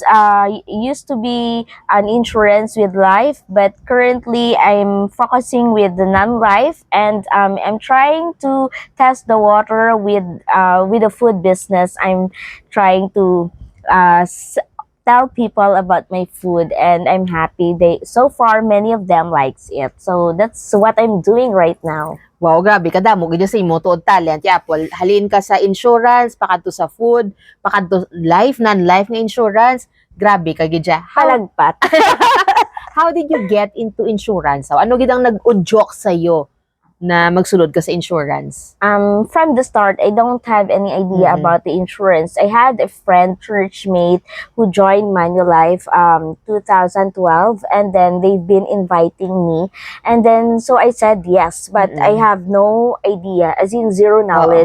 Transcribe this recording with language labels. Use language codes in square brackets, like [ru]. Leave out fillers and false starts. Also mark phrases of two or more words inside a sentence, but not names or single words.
[en] Used to be an insurance with life, but currently I'm focusing with the non-life, and I'm trying to test the water with the food business. I'm trying to tell people about my food, and I'm happy. So far many of them likes it. So that's what I'm doing right now. [hil] Wow, grabe ka damo gid sa imo tuod talent. Apple, halin ka sa insurance, pakadto sa food, pakadto life, non-life nga insurance. Grabe ka gid siya. Palagpat. [en] How did you get into insurance? [hil] Ano gid ang nag-udyok sa iyo na magsulod ka sa insurance? [en] From the start, I don't have any idea about the insurance. I had a friend, churchmate, who joined Manulife 2012, and then they've been inviting me, and then so I said yes, but I have no idea, as in zero knowledge.